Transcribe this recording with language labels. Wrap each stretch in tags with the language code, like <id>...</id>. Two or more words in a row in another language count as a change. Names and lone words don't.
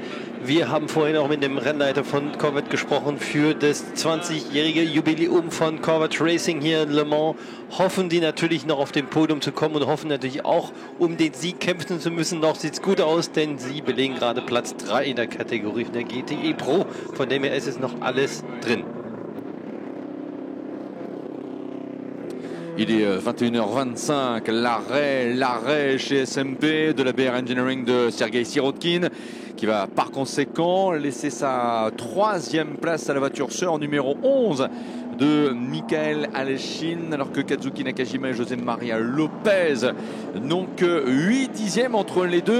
<de>Wir haben vorhin auch mit dem Rennleiter von Corvette gesprochen für das 20-jährige Jubiläum von Corvette Racing hier in Le Mans. Hoffen die natürlich noch auf dem Podium zu kommen und hoffen natürlich auch, um den Sieg kämpfen zu müssen. Noch sieht es gut aus, denn sie belegen gerade Platz 3 in der Kategorie der GTE Pro. Von dem her ist es noch alles drin.</de> <fr>Il est 21h25, l'arrêt chez SMP de la BR Engineering de Sergei Sirotkin, qui va par conséquent laisser sa 3e place à la voiture sœur numéro 11 de Michael Aleshin, alors que Kazuki Nakajima et José María Lopez n'ont que 8 dixièmes entre les deux.</fr>